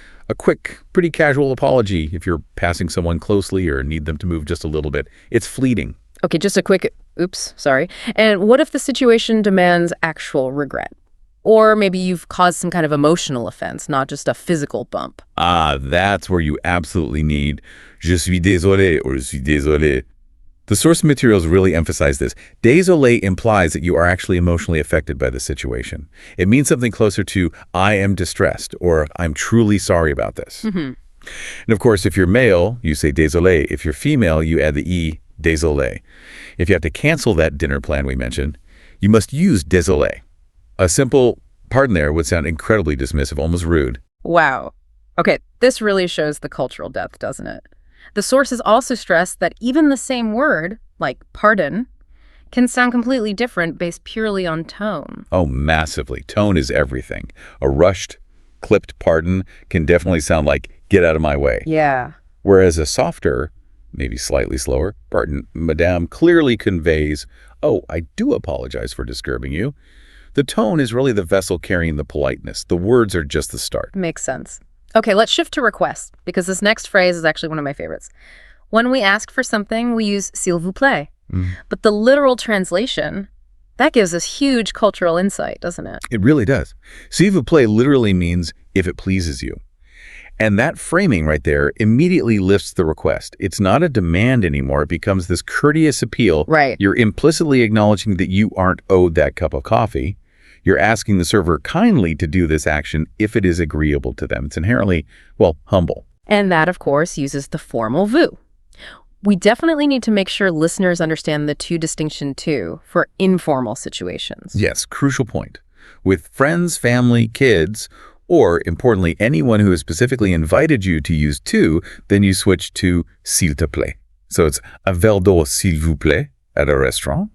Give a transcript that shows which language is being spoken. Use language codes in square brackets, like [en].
[en] A quick, pretty casual apology if you're passing someone closely or need them to move just a little bit. It's fleeting. Okay, just a quick, oops, sorry. And what if the situation demands actual regret? Or maybe you've caused some kind of emotional offense, not just a physical bump. That's where you absolutely need [fr] je suis désolé or je suis désolé. [en] The source materials really emphasize this. Désolé implies that you are actually emotionally affected by the situation. It means something closer to I am distressed or I'm truly sorry about this. Mm-hmm. And of course, if you're male, you say désolé. If you're female, you add the E, désolé. If you have to cancel that dinner plan we mentioned, you must use désolé. A simple pardon there would sound incredibly dismissive, almost rude. Wow. Okay, this really shows the cultural depth, doesn't it? The sources also stress that even the same word, like pardon, can sound completely different based purely on tone. Oh, massively. Tone is everything. A rushed, clipped pardon can definitely sound like, get out of my way. Yeah. Whereas a softer, maybe slightly slower, pardon, madame, clearly conveys, oh, I do apologize for disturbing you. The tone is really the vessel carrying the politeness. The words are just the start. Makes sense. Okay, let's shift to requests, because this next phrase is actually one of my favorites. When we ask for something, we use s'il vous plaît. But the literal translation, that gives us huge cultural insight, doesn't it? It really does. [fr] S'il vous plaît [en] literally means if it pleases you. And that framing right there immediately lifts the request. It's not a demand anymore. It becomes this courteous appeal. Right. You're implicitly acknowledging that you aren't owed that cup of coffee. You're asking the server kindly to do this action if it is agreeable to them. It's inherently, humble. And that, of course, uses the formal vous. We definitely need to make sure listeners understand the two distinction too for informal situations. Yes, crucial point. With friends, family, kids, or importantly, anyone who has specifically invited you to use to, then you switch to [fr] s'il te plaît. [en] So it's [fr] un verre d'eau s'il vous plaît [en] at a restaurant.